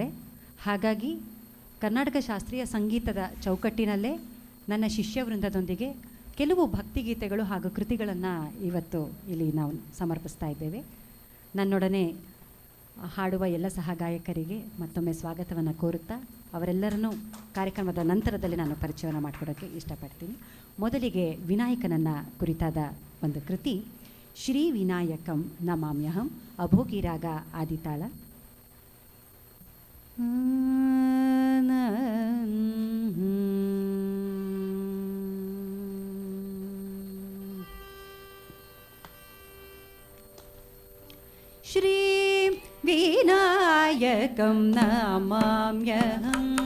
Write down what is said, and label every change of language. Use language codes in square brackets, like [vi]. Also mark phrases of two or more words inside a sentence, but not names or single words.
[kn] ಹಾಗಾಗಿ ಕರ್ನಾಟಕ ಶಾಸ್ತ್ರೀಯ ಸಂಗೀತದ ಚೌಕಟ್ಟಿನಲ್ಲೇ ನನ್ನ ಶಿಷ್ಯವೃಂದದೊಂದಿಗೆ ಕೆಲವು ಭಕ್ತಿಗೀತೆಗಳು ಹಾಗೂ ಕೃತಿಗಳನ್ನು ಇವತ್ತು ಇಲ್ಲಿ ನಾವು ಸಮರ್ಪಿಸ್ತಾ ಇದ್ದೇವೆ. ನನ್ನೊಡನೆ ಹಾಡುವ ಎಲ್ಲ ಸಹಗಾಯಕರಿಗೆ ಮತ್ತೊಮ್ಮೆ ಸ್ವಾಗತವನ್ನು ಕೋರುತ್ತಾ ಅವರೆಲ್ಲರನ್ನೂ ಕಾರ್ಯಕ್ರಮದ ನಂತರದಲ್ಲಿ ನಾನು ಪರಿಚಯವನ್ನು ಮಾಡಿಕೊಡೋಕ್ಕೆ ಇಷ್ಟಪಡ್ತೀನಿ. ಮೊದಲಿಗೆ ವಿನಾಯಕನನ್ನು ಕುರಿತಾದ ಒಂದು ಕೃತಿ, ಶ್ರೀ ವಿನಾಯಕಂ ನಮಾಮ್ಯಹಂ, ಅಭೋಗಿರಾಗ ಆದಿತಾಳ. [sa] ಶ್ರೀ ವಿನಾಯಕಂ ನಮಾಮ್ಯಹಂ,